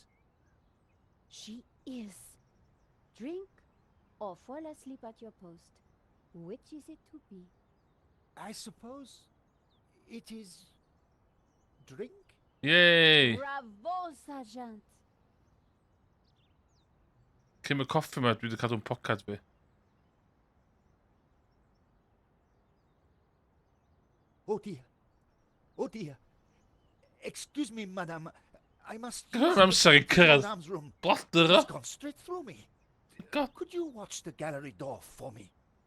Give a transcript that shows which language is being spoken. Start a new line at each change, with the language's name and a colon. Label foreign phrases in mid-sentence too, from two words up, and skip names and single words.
English: She is. Drink or fall asleep at your post. Which is it to be? I suppose it is drink? yay. Bravo, Sergeant!
Welsh: Cyn y coffi yma, dwi wedi cadw'n pocad fi.
English: Oh dear. Oh dear. Excuse me, madame. I must Come on, use I'm the sorry, kitchen Karen. madame's room. Bladder It's up. gone straight through me. God. Could you watch the gallery door for me?